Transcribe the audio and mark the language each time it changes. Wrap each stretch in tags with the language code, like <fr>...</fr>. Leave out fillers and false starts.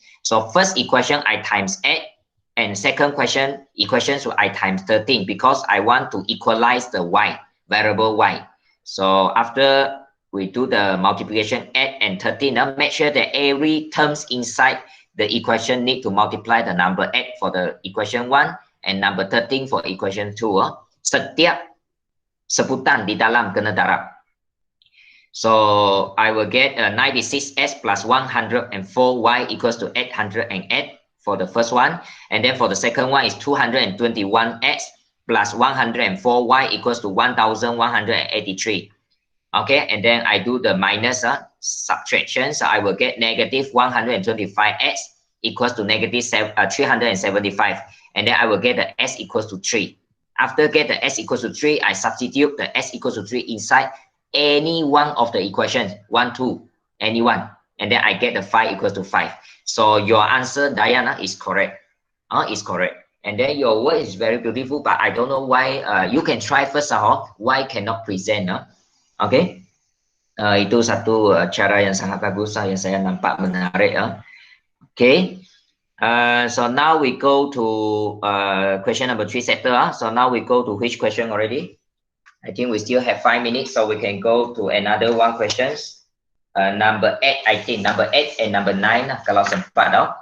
<en>So first equation I times 8, and second equation so I times 13, because I want to equalize the y, variable y. So after we do the multiplication 8 and 13, make sure that every terms inside the equation need to multiply the number 8 for the equation 1 and number 13 for equation 2.</en> <ms>Setiap sebutan di dalam kena darab.</ms> <en>So I will get 96x plus 104y equals to 808 for the first one. And then for the second one is 221x plus 104y equals to 1183. Okay, and then I do the minus subtraction. So I will get negative 125x equals to negative 375. And then I will get the s equals to 3. After get the s equals to 3, I substitute the s equals to 3 inside any one of the equations, 1, 2, any one. And then I get the 5 equals to 5. So your answer, Diana, is correct. Is correct. And then your word is very beautiful, but I don't know why. You can try first, why cannot present. Okay.</en> <ms>Itu satu cara yang sangat bagus yang saya nampak menarik.</ms> <en>Okay. So now we go to question number 3 sector. So now we go to which question already? I think we still have 5 minutes, so we can go to another one questions. Number 8, I think number 8 and number 9</en> <ms>kalau sempat.</ms>